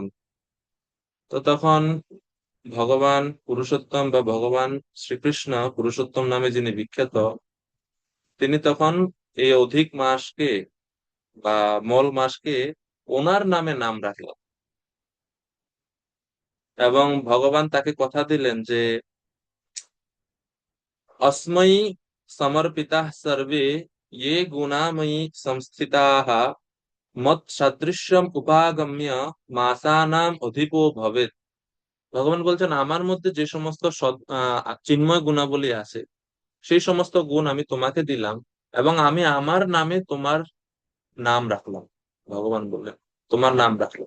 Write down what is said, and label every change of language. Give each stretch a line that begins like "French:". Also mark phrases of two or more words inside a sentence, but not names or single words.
Bangla: তো তখন ভগবান পুরুষোত্তম বা ভগবান শ্রীকৃষ্ণ, পুরুষোত্তম নামে যিনি বিখ্যাত, তিনি তখন এই অধিক মাসকে বা মল মাসকে ওনার নামে নাম রাখলেন এবং ভগবান তাকে কথা দিলেন যে
Sanskrit: अस्मै समर्पिताः सर्वे ये गुणामयी संस्थिताः মত সাদৃশ্যম উপাগম্য মাসানাম অধিপো ভবেৎ।
Bangla: ভগবান বলছেন আমার মধ্যে যে সমস্ত চিন্ময় গুণাবলী আছে সেই সমস্ত গুণ আমি তোমাকে দিলাম, এবং আমি আমার নামে তোমার নাম রাখলাম। ভগবান বললেন তোমার নাম রাখলাম।